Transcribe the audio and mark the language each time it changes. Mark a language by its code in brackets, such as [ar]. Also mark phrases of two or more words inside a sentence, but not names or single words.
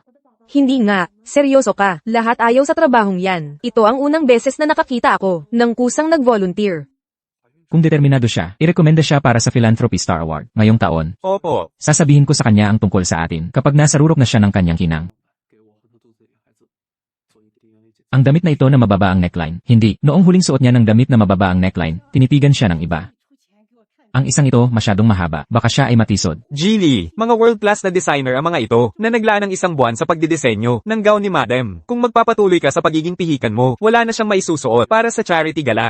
[tl] Hindi nga, seryoso ka. Lahat ayaw sa trabahong yan. Ito ang unang beses na nakakita ako ng kusang nag-volunteer. kung determinado siya, irekomenda siya para sa Philanthropy Star Award ngayong taon. Opo. Sasabihin ko sa kanya ang tungkol sa atin kapag nasa rurok na siya ng kanyang kinang. [zh] 给我和他肚子里的孩子做一个 DNA 检测。 [tl] Ang damit na ito na mababa ang neckline. Hindi, noong huling suot niya ng damit na mababa ang neckline, tinitigan siya ng iba. Ang isang ito masyadong mahaba, baka siya ay matisod. Geely, mga world-class na designer ang mga ito na naglaan ng isang buwan sa pagdidisenyo ng gown ni Madam. Kung magpapatuloy ka sa pagiging pihikan mo, wala na siyang maisusuot para sa [en] charity gala.